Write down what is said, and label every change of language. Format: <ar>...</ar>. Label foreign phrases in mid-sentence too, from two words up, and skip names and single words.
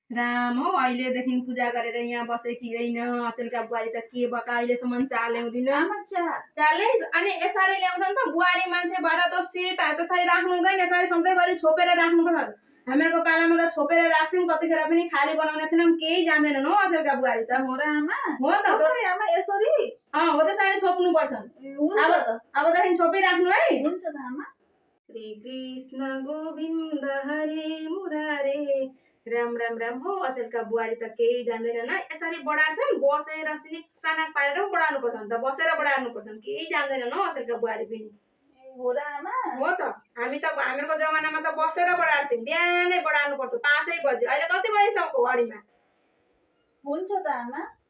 <ne>राम हौ अहिलेदेखि पूजा गरेर यहाँ बसेकी होइन अचेलका बुहारी त के बका अहिलेसम्म चा ल्याउँदिन चाले अनि यसरी ल्याउँछ नि त बुहारी मान्छे भएर त सिट त्यसरी राख्नु हुँदैन यसरी सधैँभरि छोपेर राख्नुपर्छ हामीहरूको पालामा त छोपेर राख्थ्यौँ कतिखेर पनि खाली बनाउने थिएनौँ केही जान्दैनन् हो अचेलका बुहारी त हो र आमा हो त आमा यसरी हो त्यसरी छोप्नुपर्छ अबदेखि छोपिराख्नु है हुन्छ त आमा श्री कृष्ण गोविन्द हरे मुरारे राम राम राम हो अचेलका बुहारी त केही जान्दैनन् यसरी बढार्छन् बसेर सिनिक सानाक पारेर बढार्नु पर्छ नि त बसेर बढार्नु पर्छ केही जान्दैनन् हो अचेलका बुहारी पनि हो र आमा हो त हामीहरूको जमानामा त बसेर बढार्थ्यौँ बिहानै बढार्नु पर्छ 5 बजे अहिले कति बजीसम्मको घडीमा हुन्छ त आमा</ne>